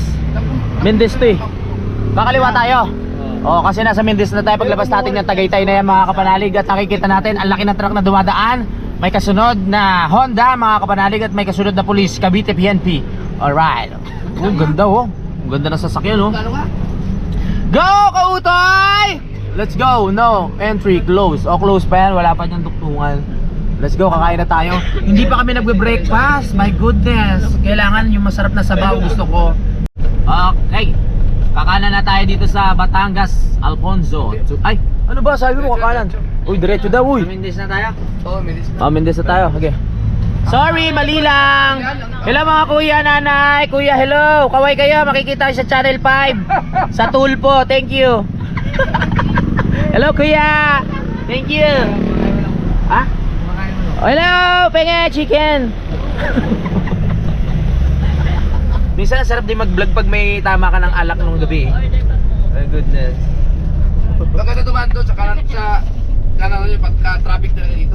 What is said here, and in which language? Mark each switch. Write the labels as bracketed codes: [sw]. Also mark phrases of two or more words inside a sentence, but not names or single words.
[tl] Mendez to eh. Kakaliwa tayo. Oo, kasi nasa Mendez na tayo. Paglabas natin ng Tagaytay na yan mga kapanalig. At nakikita natin, ang laki ng truck na dumadaan. May kasunod na Honda mga kapanalig. At may kasunod na police, Cavite PNP. Alright. Oh, ganda oh. Ang ganda ng sasakyan oh. [en] Go, Kautoy! Let's go. No, entry close. [tl] O close pa yan, wala pa niyang duktungan. [en] Let's go, [tl] kakain na tayo. Hindi pa kami nagbe-breakfast. [en] My goodness. [tl] Kailangan yung masarap na sabaw gusto ko. Okay. Kakanan na tayo dito sa Batangas, Alfonso. Ay, ano ba sabi mo kakanan? Uy, diretso daw uy. Mendez na tayo? Oo, Mendez na. Mendez na tayo. Okay. Sorry, mali lang. Hello mga kuya, nanay. Kuya, hello. Kaway kayo, makikita kayo sa Channel 5. Sa Tulpo, [en] thank you. Hello kuya. Thank you. [tl] Ha? Hello, penge chicken. Minsan sarap din mag-vlog pag may tama ka ng alak nung gabi. [en] My goodness. [tl] Maganda dumaan doon sa kanan yung pagka-traffic na dito.